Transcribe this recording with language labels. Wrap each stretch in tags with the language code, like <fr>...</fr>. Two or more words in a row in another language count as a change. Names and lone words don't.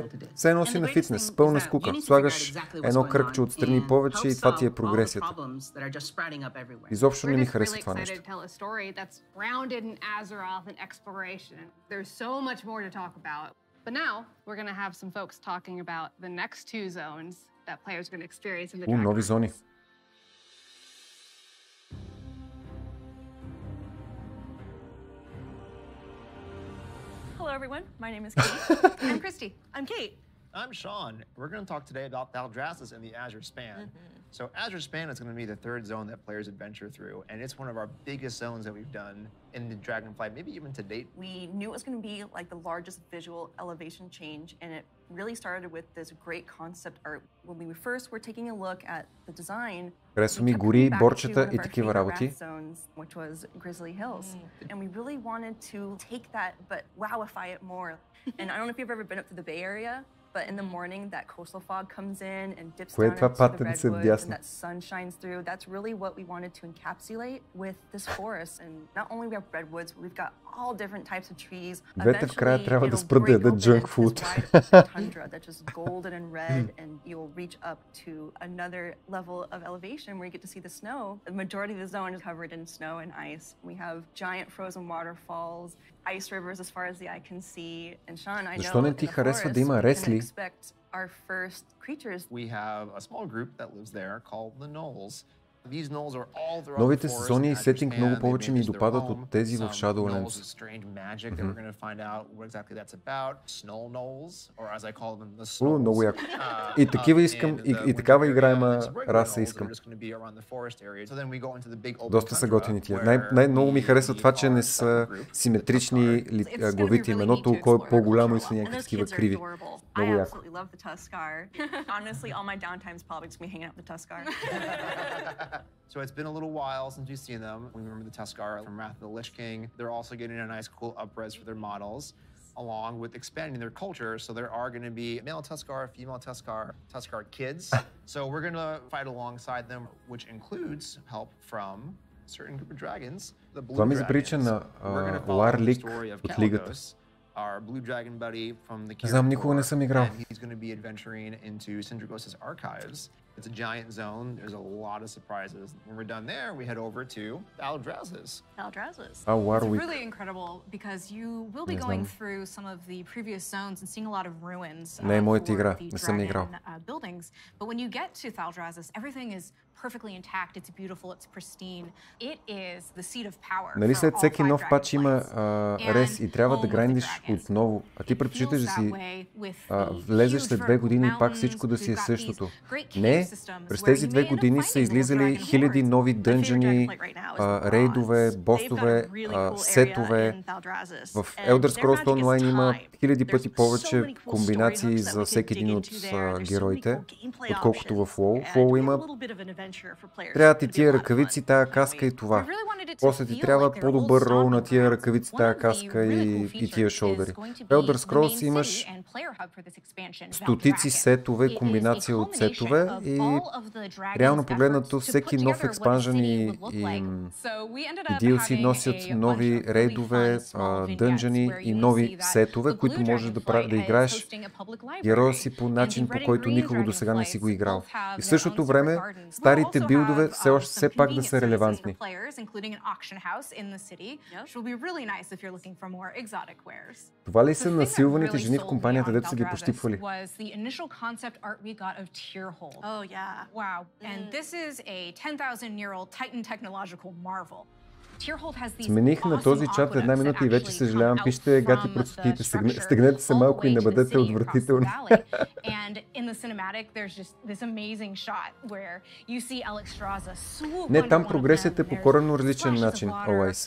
<bg>Все едно си на фитнес, пълна скука. Слагаш едно кръгче отстрани повече и това ти е прогресията. Изобщо не ми харесва това нещо. Нови зони.</bg> <en>Hello everyone, my name is Kate. I'm Christy. I'm Kate. I'm Sean. We're going to talk today about Valdrassus and the Azure Span. So Azure Span is going to be the third zone that players adventure through, and it's one of our biggest zones that we've done in the Dragonflight, maybe even to date. We knew it was going to be like the largest visual elevation change, and it really started with this great concept art. When we first were taking a look at the design,</en> <bg>Харесва ми гори, борчета и такива работи.</bg> <en>Which was Grizzly Hills, and we really wanted to take that but wowify it more. And I don't know if you've ever been up to the Bay Area, but in the morning that coastal fog comes in and dips down into the redwoods and that sun shines through. That's really what we wanted to encapsulate with this forest. And not only we have redwoods, but we've got all different types of trees.</en> <bg>Двете в края трябва да спрат да ядат</bg> <en>junk food. Tundra that's just golden and red, and you'll reach up to another level of elevation where you get to see the snow. The majority of the zone is covered in snow and ice. We have giant frozen waterfalls, ice rivers as far as the eye can see. And Sean, I know</en> <bg>Защо не ти харесва да има ресли?</bg> <en>Our first creatures. We have a small group that lives there called the Gnolls. These gnolls are all throughout</en> <bg>Новите</bg> <en>the forest</en> <bg>сезони и</bg> <en>and</en> <bg>сетинг Japan. много повече ми</bg> <en>They made</en> <bg>допадат</bg> <en>their</en> <bg>от</bg> <en>home.</en> <bg>тези в Some Shadowlands.</bg> <en>gnolls with strange magic that we're going to find out what exactly that's about. Snow gnolls, or as I call them, the snowls.</en> <bg>Много яко. И такива искам, и такава играема раса искам. Доста са готини тия. Най-много ми харесва това, че не са симетрични главите им. Едното око е по-голямо и са някакви такива криви. Много яко.</bg> <en>Honestly, all my downtime is probably just me hanging out with the Tuskar. So it's been a little while since we've seen them. We remember the Tuskar from Wrath of the Lich King. They're also getting a nice cool up-res for their models, along with expanding their culture. So there are going to be male Tuskar, female Tuskar, Tuskar kids. So we're going to fight alongside them, which includes help from a certain group of dragons, the blue</en> <bg>Това ми</bg> <en>dragons.</en> <bg>заприча на Ларлик от лигата.</bg> <en>Our blue dragon buddy from the</en> <bg>Не знам, никога не съм играл.</bg> <en>and he's going to be adventuring into Syndragos' archives. It's a giant zone. There's a lot of surprises. When we're done there, we head over to Aldraz's. Warwick. It's really incredible because you will be going through some of the previous zones and seeing a lot of ruins</en> <bg>Не е моята</bg> <en>for</en> <bg>игра,</bg> <en>the</en> <bg>не съм играл.</bg> <en>dragon buildings. But when you get to Thaldrazis, everything is perfectly intact. It's beautiful. It's pristine. It is the seat of power.</en> <bg>Нали</bg> <en>for</en> <bg>след</bg> <en>all</en> <bg>всеки 5 нов пач има</bg> <en>dragonflights.</en> <bg>рес и трябва</bg> <en>And</en> <bg>да</bg> <en>home of the</en> <bg>грайндиш</bg> <en>dragons.</en> <bg>отново. А ти предпочиташ да</bg> <en>Feels</en> <bg>си</bg> <en>that way with the</en> <bg>влезеш</bg> <en>huge</en> <bg>след 2 години и пак</bg> <en>vertical</en> <bg>всичко да си е</bg> <en>mountains. We've got</en> <bg>същото.</bg> <en>these great cave</en> <bg>Не,</bg> <en>systems</en> <bg>през</bg> <en>where</en> <bg>тези</bg> <en>you</en> <bg>2</bg> <en>may end up</en> <bg>години са</bg> <en>finding</en> <bg>излизали</bg> <en>little dragon</en> <bg>хиляди</bg> <en>hordes.</en> <bg>нови</bg> <en>My favorite</en> <bg>дънжъни,</bg> <en>Dragonflight right now is the</en> <bg>рейдове,</bg> <en>bronze.</en> <bg>босове,</bg> <en>They've got a really cool</en> <bg>сетове.</bg> <en>area in Thaldrazis.</en> <bg>В</bg> <en>And</en> <bg>Elder</bg> <en>their</en> <bg>Scrolls</bg> <en>magic is</en> <bg>Online има</bg> <en>time.</en> <bg>хиляди</bg> <en>There's</en> <bg>пъти</bg> <en>so</en> <bg>повече</bg> <en>many cool</en> <bg>комбинации</bg> <en>story hooks that</en> <bg>за</bg> <en>we</en> <bg>всеки</bg> <en>can</en> <bg>един</bg> <en>dig</en> <bg>от</bg> <en>into there. There's so many</en> <bg>героите,</bg> <en>cool gameplay</en> <bg>отколкото в</bg> <en>options.</en> <bg>WoW. В</bg> <en>And</en> <bg>WoW</bg> <en>we have</en> <bg>има</bg> <en>a little bit of an adventure for players.</en> <bg>трябва ти</bg> <en>It could be a</en> <bg>тия</bg> <en>lot of</en> <bg>ръкавици,</bg> <en>fun.</en> <bg>тая каска и това.</bg> <en>We really wanted it to</en> <bg>После ти</bg> <en>feel</en> <bg>трябва</bg> <en>like they're</en> <bg>по-добър</bg> <en>old</en> <bg>рол на</bg> <en>stomping</en> <bg>тия</bg> <en>grounds.</en> <bg>ръкавици,</bg> <en>One</en> <bg>тая</bg> <en>of the</en> <bg>каска</bg> <en>really</en> <bg>и</bg> <en>cool</en> <bg>тия</bg> <en>features</en> <bg>шолдери.</bg> <en>is going to</en> <bg>В</bg> <en>be</en> <bg>Elder</bg> <en>the</en> <bg>Scrolls</bg> <en>main</en> <bg>имаш</bg> <en>city and player hub for this expansion,</en> <bg>стотици</bg> <en>Valdrakken.</en> <bg>сетове,</bg> <en>It is a</en> <bg>комбинация от</bg> <en>culmination</en> <bg>сетове</bg> <en>of</en> <bg>и</bg> <en>all of the dragons'</en> <bg>реално</bg> <en>efforts</en> <bg>погледнато</bg> <en>to</en> <bg>всеки</bg> <en>put</en> <bg>нов</bg> <en>together what a</en> <bg>експанжън</bg> <en>city</en> <bg>и,</bg> <en>would look like. So we ended up</en> <bg>DLC</bg> <en>having</en> <bg>носят</bg> <en>a bunch</en> <bg>нови</bg> <en>of really</en> <bg>рейдове,</bg> <en>fun small vignettes</en> <bg>дънжъни</bg> <en>where</en> <bg>и</bg> <en>you will</en> <bg>нови</bg> <en>see that</en> <bg>сетове,</bg> <en>the</en> <bg>които</bg> <en>blue</en> <bg>можеш да</bg> <en>Dragonflight is</en> <bg>играеш</bg> <en>hosting a public library.</en> <bg>героя си по</bg> <en>And</en> <bg>начин,</bg> <en>the</en> <bg>по</bg> <en>red and</en> <bg>който</bg> <en>green</en> <bg>никога до сега не си го</bg> <en>Dragonflights</en> <bg>играл.</bg> <en>both have</en> <bg>И в</bg> <en>their</en> <bg>същото</bg> <en>own</en> <bg>време</bg> <en>separate gardens.</en> <bg>старите</bg> <en>We'll also</en> <bg>билдове</bg> <en>have</en> <bg>все пак да</bg> <en>some</en> <bg>са</bg> <en>convenient</en> <bg>релевантни.</bg> <en>services for players, including an auction house in the city, which will be really nice if you're looking for more exotic wares.</en> <bg>Това ли</bg> <en>The</en> <bg>са</bg> <en>thing that</en> <bg>насилваните</bg> <en>really</en> <bg>жени в</bg> <en>sold me</en> <bg>компанията,</bg> <en>on</en> <bg>дето са ги</bg> <en>Thaldrazis</en> <bg>пощипвали?</bg> <en>was the initial concept art we got of Tearhold. Oh yeah. Wow. And this is a 10,000-year-old Titan technological marvel.</en> <bg>Смених на този чат една минута и вече съжалявам, пишете гати пръстотиите, стегнете се малко и не бъдете отвратителни. Не, там прогресията е по коренно различен начин, Always.</bg>